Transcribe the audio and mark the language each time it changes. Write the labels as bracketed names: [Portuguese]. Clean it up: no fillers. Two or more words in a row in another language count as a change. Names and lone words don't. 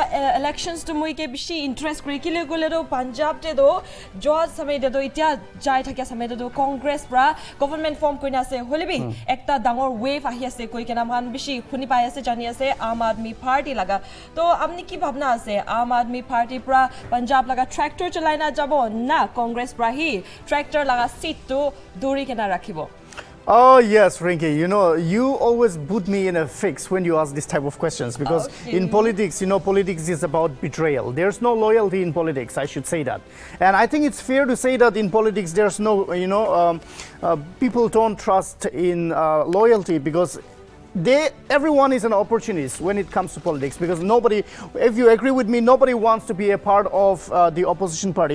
[Naga Pidgin] elections to mui ke bishi interest kuri kile gole do Punjab te do jod samay de do itia jai thakya samay de do Congress pra [English] government form [Naga Pidgin] koina ase holibi ekta dangor wave ahi ase koi kena man bishi khuni pai ase jani ase Aam Aadmi Party laga. To apni ki bhabna ase Aam Aadmi Party pra Punjab laga tractor chalaina jabo na Congress pra hi tractor laga seat to duri kena rakhibo? [English] Oh yes, Rinki, you know, you always put me in a fix when you ask this type of questions because in politics, you know, politics is about betrayal. There's no loyalty in politics, I should say that. And I think it's fair to say that in politics there's no, you know, people don't trust in loyalty because everyone is an opportunist when it comes to politics because nobody, if you agree with me, nobody wants to be a part of the opposition party.